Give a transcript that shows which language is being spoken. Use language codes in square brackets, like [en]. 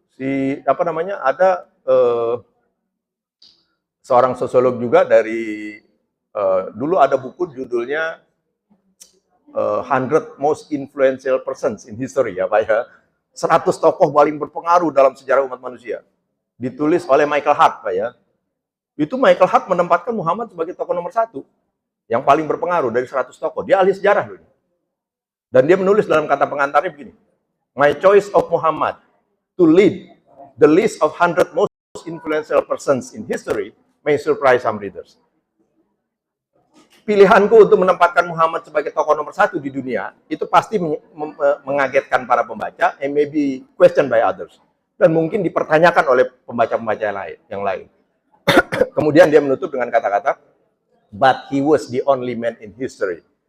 [id] Ada seorang sosiolog juga dari dulu ada buku judulnya 100 Most Influential Persons in History, ya Pak ya. 100 tokoh paling berpengaruh dalam sejarah umat manusia. Ditulis oleh Michael Hart, Pak ya. Itu Michael Hart menempatkan Muhammad sebagai tokoh nomor 1 yang paling berpengaruh dari 100 tokoh. Dia ahli sejarah loh. Dan dia menulis dalam kata pengantarnya begini. [en] My choice of Muhammad to lead the list of 100 most influential persons in history may surprise some readers. [id] Pilihanku untuk menempatkan Muhammad sebagai tokoh nomor 1 di dunia, itu pasti mengagetkan para pembaca, [en] and maybe questioned by others. [id] Dan mungkin dipertanyakan oleh pembaca-pembaca yang lain. Kemudian dia menutup dengan kata-kata, [en] but he was the only man in history.